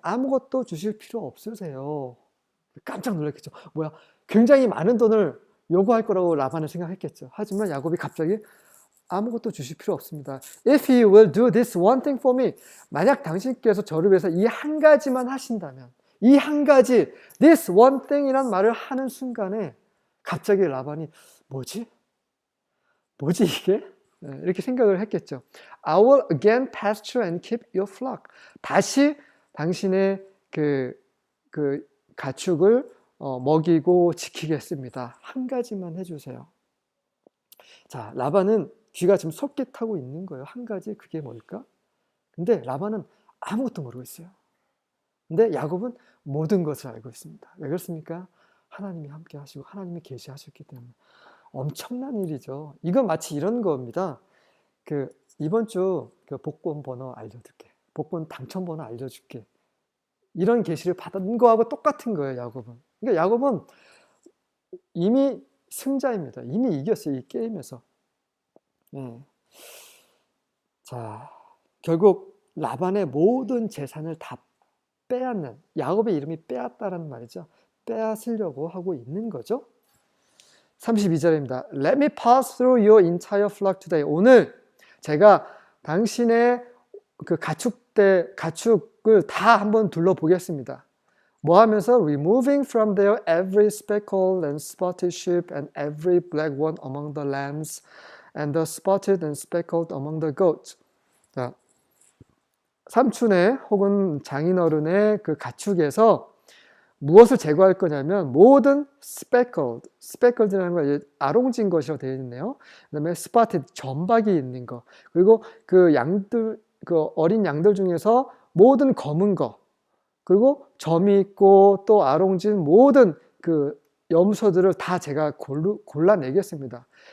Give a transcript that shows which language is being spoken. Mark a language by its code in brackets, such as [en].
[ko] 아무것도 주실 필요 없으세요. 깜짝 놀랐겠죠. 뭐야? 굉장히 많은 돈을 요구할 거라고 라반은 생각했겠죠. 하지만 야곱이 갑자기 아무것도 주실 필요 없습니다. [en] If you will do this one thing for me. [ko] 만약 당신께서 저를 위해서 이 한 가지만 하신다면, 이 한 가지, [en] this one thing [ko] 이란 말을 하는 순간에 갑자기 라반이 뭐지 이게? 이렇게 생각을 했겠죠. [en] I will again pasture and keep your flock. [ko] 다시 당신의 그 가축을 먹이고 지키겠습니다. 한 가지만 해주세요. 자, 라반은 귀가 지금 솔깃하고 있는 거예요. 한 가지, 그게 뭘까? 근데 라반은 아무것도 모르고 있어요. 근데 야곱은 모든 것을 알고 있습니다. 왜 그렇습니까? 하나님이 함께 하시고 하나님이 계시하셨기 때문에. 엄청난 일이죠. 이건 마치 이런 겁니다. 이번 주 복권 번호 알려줄게. 복권 당첨 번호 알려줄게. 이런 계시를 받은 거하고 똑같은 거예요, 야곱은. 그러니까 야곱은 이미 승자입니다. 이미 이겼어요, 이 게임에서. 네. 자, 결국 라반의 모든 재산을 다 빼앗는, 야곱의 이름이 빼앗다라는 말이죠. 빼앗으려고 하고 있는 거죠. 32절입니다. [en] Let me pass through your entire flock today. [ko] 오늘 제가 당신의 그 가축을 다 한번 둘러보겠습니다. 뭐 하면서 [en] removing from there every speckled and spotted sheep and every black one among the lambs and the spotted and speckled among the goats. [ko] 자, 삼촌의 혹은 장인어른의 그 가축에서 무엇을 제거할 거냐면 모든 specked라는 건 아롱진 것이라고 되어 있네요. 그다음에 spotted 점박이 있는 거, 그리고 그 어린 양들 중에서 모든 검은 거, 그리고 점이 있고 또 아롱진 모든 그 염소들을 다 제가 골라내겠습니다.